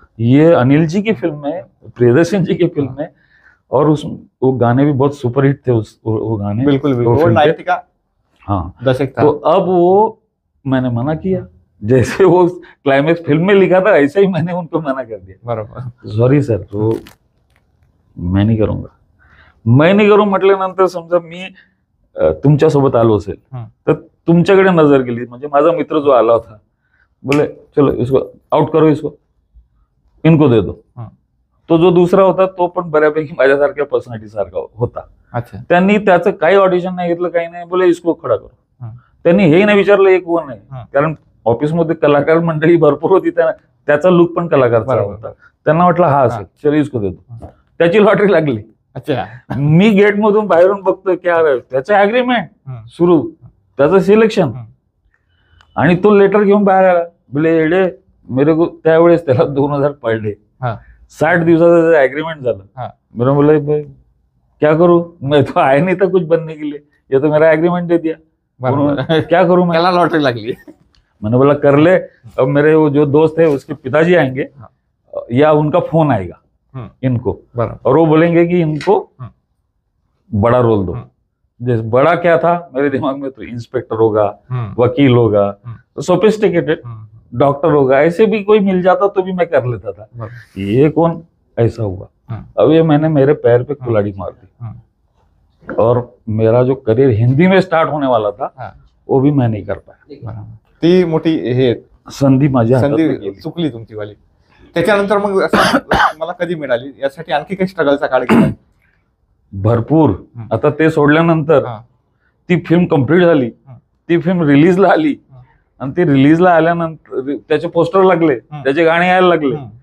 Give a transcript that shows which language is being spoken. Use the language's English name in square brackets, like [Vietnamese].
[Hindi] ये अनिल जी की फिल्म है, प्रियदर्शन जी की फिल्म है, और उस वो गाने भी बहुत सुपर हिट थे. वो गाने बिल्कुल वो 90 का हाँ दशक था. तो अब वो मैंने मना किया, जैसे वो क्लाइमेक्स फिल्म में लिखा था ऐसे ही मैंने उनको मना कर दिया. [Marathi] बरोबर. [English] sorry sir, [Marathi] तो मैं नाही करू म्हटल्यानंतर समजा मी तुमच्यासोबत आलो असेल तर तुमच्याकडे नजर गेली, म्हणजे माझा मित्र जो आला होता बोले [Hindi] चलो इसको आउट करो, इसको इनको दे दो. [Marathi] तो जो दुसरा होता तो पण बऱ्यापैकी माझ्यासारख्या पर्सनॅलिटी सारखा होता. अच्छा. त्यांनी त्याचं काही ऑडिशन नाही घेतलं, काही नाही, बोले [Hindi] इसको खडा करो. [Marathi] त्यांनी हेही नाही विचारलं एक कोण आहे, कारण ऑफिसमध्ये कलाकार मंडळी भरपूर होती, त्याचा लुक पण कलाकारचा होता. त्यांना वाटलं हा असेल, चलो इसको देतो. त्याची लॉटरी लागली. अच्छा. मी गेट मधून बाहेरून बघतोय की अरे त्याचं अग्रीमेंट सुरू, त्याचं सिलेक्शन, आणि तो लेटर घेऊन बाहेर आला. बोले एडे मेरे को त्यावेळेस त्याला 2000 पडले. 60 दिवसाचं अग्रीमेंट झालं. [Hindi] मेरा बोला क्या करूं, मैं तो आया नहीं था कुछ बनने के लिए, ये तो मेरा एग्रीमेंट दे दिया, क्या करूं मैं. [Marathi] लॉटरी लागली. [Hindi] मैंने बोला कर ले, अब मेरे वो जो दोस्त है उसके पिताजी आएंगे या उनका फोन आएगा इनको, और वो बोलेंगे कि इनको बड़ा रोल दो. जैसे बड़ा क्या था मेरे दिमाग में, तो इंस्पेक्टर होगा, वकील होगा, तो सोफिस्टिकेटेड डॉक्टर होगा, ऐसे भी कोई मिल जाता तो भी मैं कर लेता था. ये कौन ऐसा हुआ. अब ये मैंने मेरे पैर पे कुल्हाड़ी मार दी, और मेरा जो करियर हिंदी में स्टार्ट होने वाला था वो भी मैं नहीं कर पाया. [Marathi] ती मोठी हे संधी माझ्या संधी चुकली तुमची वाली. त्याच्यानंतर मग मला कधी मिळाली, यासाठी आणखी काही स्ट्रगलचा काळ गेला. भरपूर. आता ते सोडल्यानंतर ती फिल्म कंप्लीट झाली, ती फिल्म रिलीजला आली, आणि ती रिलीजला आल्यानंतर त्याचे पोस्टर लागले, त्याचे गाणे यायला लागले,